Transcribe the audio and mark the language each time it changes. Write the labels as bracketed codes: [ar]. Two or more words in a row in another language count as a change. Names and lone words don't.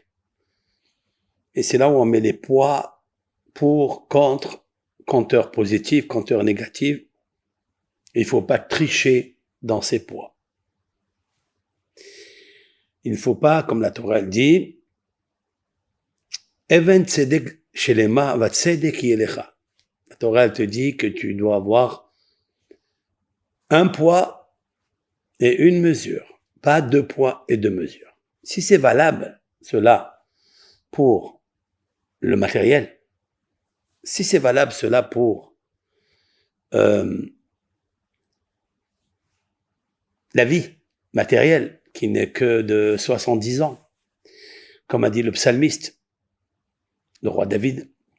[fr] Et c'est là où on met les poids pour, contre, compteur positif, compteur négatif. Il ne faut pas tricher dans ces poids. Il ne faut pas, comme la Torah dit, [he] אבן צדק שלמה וצדק ילך. [fr] Torah, elle te dit que tu dois avoir un poids et une mesure, pas 2 poids et 2 mesures. Si c'est valable, cela, pour le matériel, si c'est valable, cela pour la vie matérielle, qui n'est que de 70 ans, comme a dit le psalmiste, le roi David.